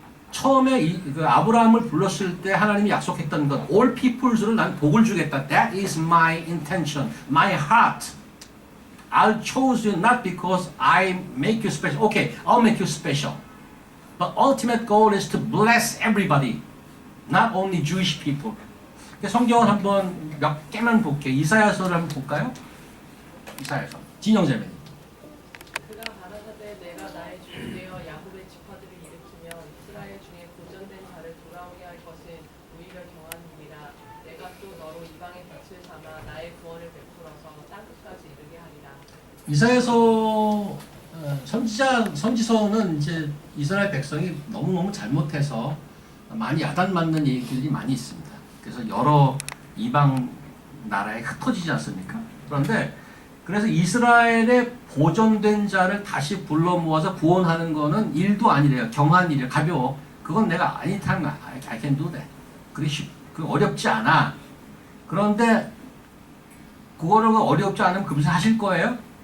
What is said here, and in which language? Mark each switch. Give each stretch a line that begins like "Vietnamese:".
Korean: 처음에 그 아브라함을 불렀을 때 하나님이 약속했던 것,
English: all peoples
Korean: 를 난 복을 주겠다.
English: That is my intention, my heart. I chose you not because I make you special. Okay, I'll make you special. But ultimate goal is to bless everybody, not only Jewish people.
Korean: 성경을 한번 몇 개만 볼게요. 이사야서를 한번 볼까요? 이사야서. 진영재매. 그가 가라사대 내가 나의 주이 되어 야곱의 지파들을 일으키며 이스라엘 중에 고전된 자를 돌아오게 할 것은 오히려 경하니라. 내가 또 너로 이방의 빛을 삼아 나의 구원을 베풀어서 땅끝까지 이르게 하리라. 이사야서 선지서는 이제 이스라엘 백성이 너무너무 잘못해서 많이 야단맞는 얘기들이 많이 있습니다. 그래서 여러 이방 나라에 흩어지지 않습니까? 그래서 이스라엘의 보존된 자를 다시 불러 모아서 구원하는 거는 일도 아니래요. 경한 일이에요. 가벼워. 그건 내가
English: anytime I can do that.
Korean: 그 어렵지 않아. 그런데 그거를 어렵지 않으면 금세 하실 거예요.